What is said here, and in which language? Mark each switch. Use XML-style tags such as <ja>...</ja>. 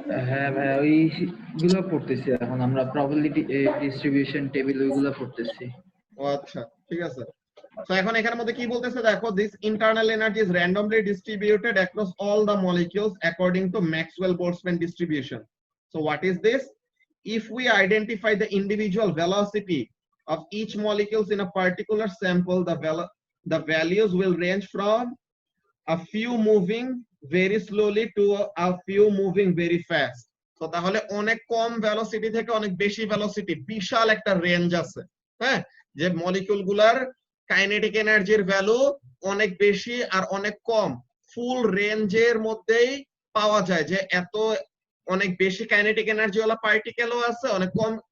<bn>হ্যাঁ ভাই, ওইগুলো পড়তেছি এখন আমরা, প্রবাবিলিটি ডিস্ট্রিবিউশন টেবিল ওইগুলো পড়তেছি। ও আচ্ছা, ঠিক আছে। তো এখন এখানের মধ্যে কি বলতেছে দেখো,</bn> <en>This internal energy is randomly distributed across all the molecules according to Maxwell Boltzmann distribution. So what is this? If we identify the individual velocity of each molecules in a particular sample, the values will range from a few moving very slowly to a few moving very fast.</en> <bn>তো তাহলে অনেক কম velocity থেকে অনেক বেশি velocity, বিশাল একটা range আছে, হ্যাঁ, যে মলিকিউল গুলার কাইনেটিক এনার্জির ভ্যালু অনেক বেশি আর অনেক কম, ফুল রেঞ্জের মধ্যেই পাওয়া যায়, যে এত অনেক বেশি কাইনেটিক এনার্জি ওয়ালা পার্টিকেলও আছে, অনেক কম।</bn>